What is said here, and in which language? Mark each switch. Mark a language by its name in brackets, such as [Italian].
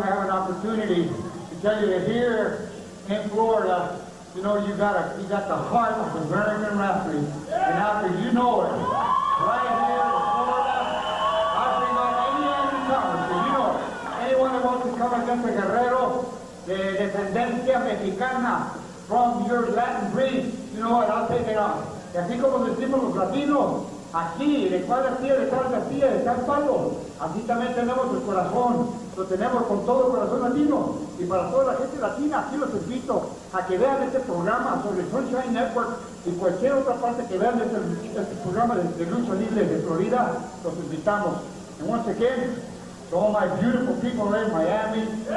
[English] I have an opportunity to tell you that here in Florida, you know, you got the heart of American wrestling, and after you know it, right here in Florida, I bring on any newcomer, so you know it. Anyone that wants to come against the Guerrero, [Spanish] de descendencia mexicana, [English] from your Latin breed, you know what, I'll take it on. [Spanish] Y así como decimos los latinos, aquí, de cual García, de tal García, de tal palo, así también tenemos el corazón, lo tenemos con todo el corazón latino. Y para toda la gente latina, aquí los invito a que vean este programa sobre Sunshine Network y cualquier otra parte que vean este programa de lucha libre de Florida, los invitamos. [English] And once again, to all my beautiful people in Miami,